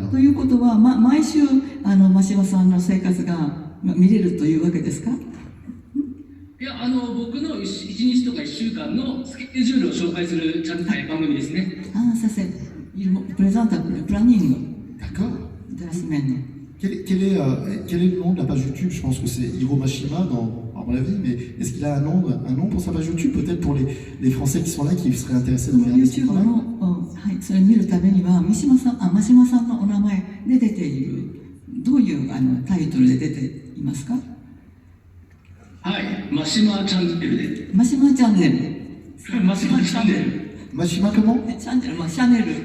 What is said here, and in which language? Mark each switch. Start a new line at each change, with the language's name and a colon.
Japanese: ということは、毎週真柴さんの生活が見れるというわけですか？いや、僕の1日とか1週間のスケジュールを紹介する番組ですね。
French: Ah, ça c'est. Il présente le planning. D'accord. De la semaine. Quel est le nom de la page YouTube? Je pense que c'est Hiro Mashima à mon avis, mais est-ce qu'il a un nom pour sa page YouTube? Peut-être pour les Français qui sont là, qui seraient intéressés de regarder ce travail.
Japanese: それを見るためには真島さんのお名前で出ているどういうタイトルで出ていますか？はい、マシマチャンネルで。マシマチャンネル。マシマチャンネル。
French: Mashima comment?
Japanese: チャンネル、まあ、シャネル。